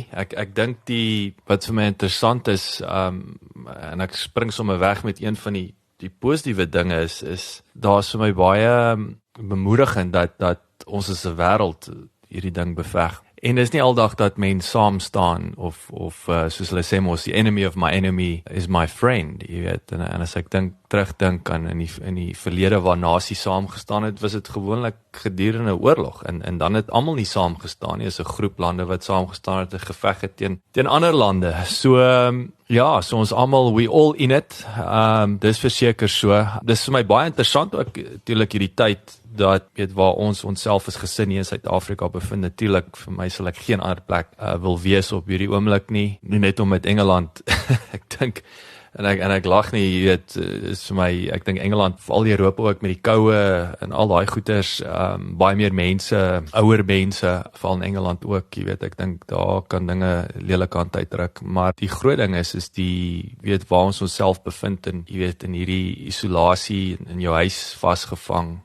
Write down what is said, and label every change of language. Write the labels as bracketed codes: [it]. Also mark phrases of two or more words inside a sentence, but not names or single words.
[af] Ek dink wat vir my interessant is, en ek spring sommer weg met een van die positiewe dinge is daar's vir my baie bemoedigend dat ons as 'n wêreld hierdie ding beveg. En dis nie aldag dat mense saam staan of soos hulle sê mos, [en] the enemy of my enemy is my friend, [af] jy weet. En as ek terugdink aan in die verlede waar nasies saamgestaan het, was dit gewoonlik gedurende 'n oorlog en dan het almal nie saamgestaan nie, is 'n groep lande wat saamgestaan het en geveg het teen ander lande. So ja, so ons almal, [en] we all in it. [af] Dis verseker so. Dis vir my baie interessant ook natuurlik hierdie tyd dat weet waar ons onsself as gesin hier in Suid-Afrika bevind. Natuurlik vir my sal ek geen ander plek wil wees op hierdie oomblik nie net om met Engeland. Ek dink en ek lag nie, jy weet, is vir my, ek dink Engeland, veral Europa ook met die koue en al daai goeters, baie meer mense, ouer mense, veral in Engeland ook, jy weet, ek dink daar kan dinge lelik aan uitdruk, maar die groot ding is die, weet, waar ons onsself bevind en, jy weet, in hierdie isolasie in jou huis vasgevang.